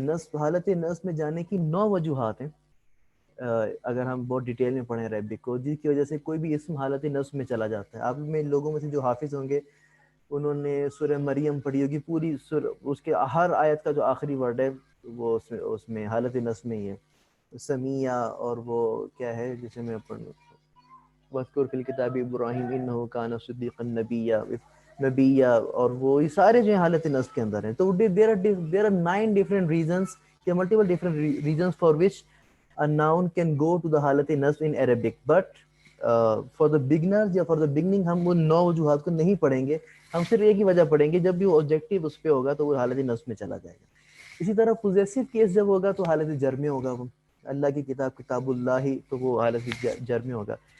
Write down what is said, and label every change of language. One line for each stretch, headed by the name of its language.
Urdu: نصب، حالت نصب میں جانے کی 9 وجوہات ہیں اگر ہم بہت ڈیٹیل میں پڑھیں عربک کو، جس کی وجہ سے کوئی بھی اسم حالت نصب میں چلا جاتا ہے. آپ میں لوگوں میں سے جو حافظ ہوں گے انہوں نے سورہ مریم پڑھی ہوگی، پوری اس کے ہر آیت کا جو آخری ورڈ ہے وہ اس میں حالت نصب میں ہی ہے. سمیہ، اور وہ کیا ہے جسے میں پڑھوں،
Arabic: وَاذْكُرْ فِي الْكِتَابِ إِبْرَاهِيمَ إِنَّهُ كَانَ صِدِّيقًا
Urdu: نبیہ، اور وہ یہ سارے جو ہیں حالت نصب کے اندر ہیں.
English: تو there are 9 different reasons، there are multiple different reasons for which a noun can go to the حالت نصب in Arabic. But for the beginners
Urdu: یا
English: for the beginning
Urdu: ہم وہ 9 وجوہات کو نہیں پڑھیں گے. ہم صرف ایک ہی وجہ پڑھیں گے، جب بھی وہ آبجیکٹیو اس پہ ہوگا تو وہ حالت نصب میں چلا جائے گا. اسی طرح پوزیسو کیس جب ہوگا تو حالت جر میں ہوگا. وہ اللہ کی کتاب کتاب اللہ ہی، تو وہ حالت جر میں ہوگا.